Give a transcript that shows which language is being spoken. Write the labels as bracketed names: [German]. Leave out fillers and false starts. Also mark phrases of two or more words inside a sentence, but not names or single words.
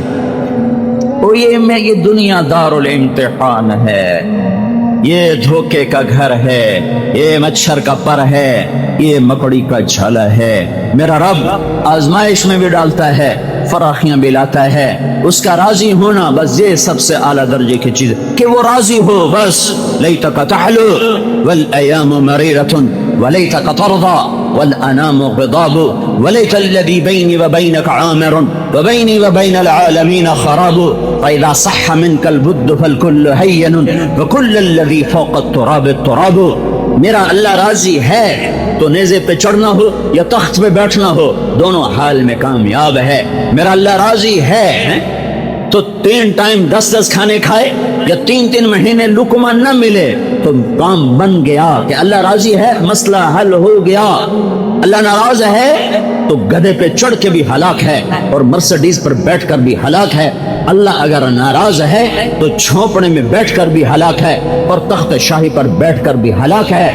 [Urdu] تو یہ دنیا دار الامتحان ہے، یہ دھوکے کا گھر ہے، یہ مچھر کا پر ہے، یہ مکڑی کا جھالا ہے. میرا رب آزمائش میں بھی ڈالتا ہے، فراخیاں بھی لاتا ہے. اس کا راضی ہونا بس یہ سب سے اعلیٰ درجے کی چیز کہ وہ راضی ہو بس. [Arabic] ليتك تحلو والأيام مريرة وليتك ترضى والأنام غضاب وليت الذي بيني وبينك عامر وبيني وبين العالمين خراب فإذا صح منك الود فالكل هين وكل الذي فوق التراب تراب. [Urdu] میرا اللہ راضی ہے تو نیزے پہ چڑھنا ہو یا تخت پہ بیٹھنا ہو، دونوں حال میں کامیاب ہے. میرا اللہ راضی ہے تو 3 ٹائم 10-10 کھانے کھائے یا 3 مہینے لقمہ نہ ملے تو کام بن گیا کہ اللہ راضی ہے، مسئلہ حل ہو گیا۔ اللہ ناراض ہے تو گدھے پہ چڑھ کے بھی ہلاک ہے اور مرسڈیز پر بیٹھ کر بھی ہلاک ہے۔ اللہ اگر ناراض ہے تو چھوپڑے میں بیٹھ کر بھی ہلاک ہے اور تخت شاہی پر بیٹھ کر بھی ہلاک ہے۔